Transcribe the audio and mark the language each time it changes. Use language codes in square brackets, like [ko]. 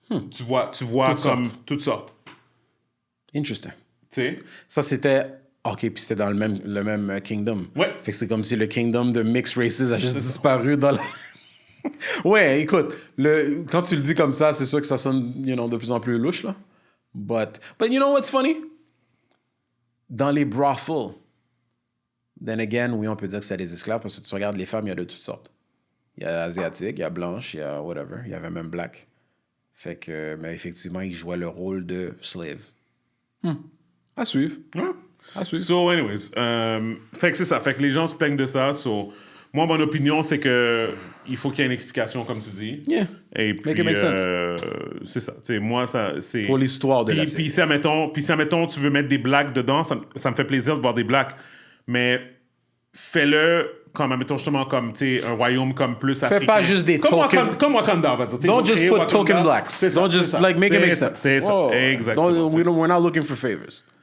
[fr] Tu vois toutes sortes. [en] Interesting. [fr] Tu sais? Ça, c'était... OK, puis c'était dans le même kingdom. Ouais. Fait que c'est comme si le kingdom de [en] mixed races [fr] a juste disparu dans la... Ouais, écoute, quand tu le dis comme ça, c'est sûr que ça sonne, de plus en plus louche, là. [en] But you know what's funny? [fr] Dans les brothels, [en] then again, [fr] oui, on peut dire que c'est des esclaves, parce que tu regardes les femmes, il y a de toutes sortes. Il y a asiatique, il y a blanche, il y a whatever, il y avait même black. Fait que, mais effectivement, ils jouaient le rôle de slave. À suivre. Ouais. À suivre. [en] So, anyways, [fr] fait que c'est ça. Fait que les gens se plaignent de ça. So, moi, mon opinion, c'est que il faut qu'il y ait une explication, comme tu dis. [en] Yeah. [fr] Et puis, [en] Make it make sense. [fr] c'est ça. Tu sais, moi, ça, c'est... Pour l'histoire de la série. Puis, si, admettons, tu veux mettre des blacks dedans, ça me fait plaisir de voir des blacks. Mais fais-le comme, admettons, justement, comme, tu sais, un royaume comme plus africain. Fais pas juste des tokens. Comme Wakanda, on va dire. [en] Don't just put token blacks. [fr] C'est ça, [en] Don't just, [fr] c'est ça. [en] like, make it make [fr] C'est ça, [en] sense. [fr] C'est ça, Oh. exactement. [en] We're not looking for favors.